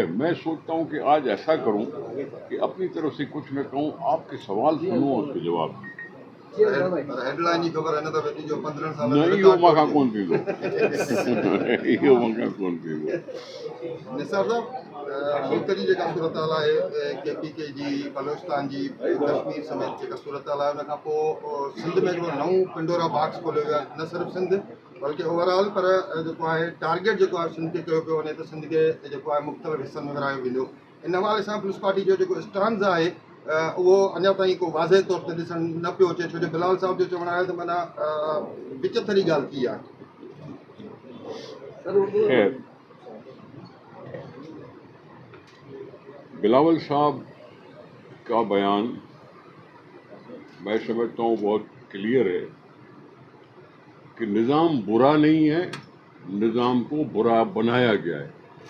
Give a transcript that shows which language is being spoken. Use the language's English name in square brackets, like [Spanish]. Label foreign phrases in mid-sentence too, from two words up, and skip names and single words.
[Urdu] میں سوچتا ہوں کہ آج ایسا کروں کہ اپنی طرف سے کچھ نہ کہوں، آپ کے سوال سنوں اور اس کے جواب دوں۔ نہیں یہ مکا کون تھی یہ مکا کون تھی [Sindhi] نثار صاحب ملک جی जेका सूरत हाल आहे KPK जी बलोचिस्तान जी कश्मीर समेत जेका सूरत हाल आहे उन खां पोइ सिंध में हिकिड़ो नओं [English] Pandora box [Sindhi] खोलियो वियो आहे, न सिर्फ़ु सिंध बल्कि ओवरऑल, पर जेको आहे टारगेट जेको आहे सिंध खे कयो पियो वञे त सिंध खे जेको आहे मुख़्तलिफ़ हिसनि में विरायो वेंदो। इन हवाले सां पीपल्स पार्टी जो जेको स्टांस आहे उहो अञा ताईं को वाज़े तौर ते ॾिसणु न पियो अचे, छो जो बिलाल साहब जो चवणु आहे त माना विचथरी ॻाल्हि थी आहे। [Urdu] خیر، بلاول صاحب کا بیان میں سمجھتا ہوں بہت کلیئر ہے کہ نظام برا نہیں ہے، نظام کو برا بنایا گیا ہے۔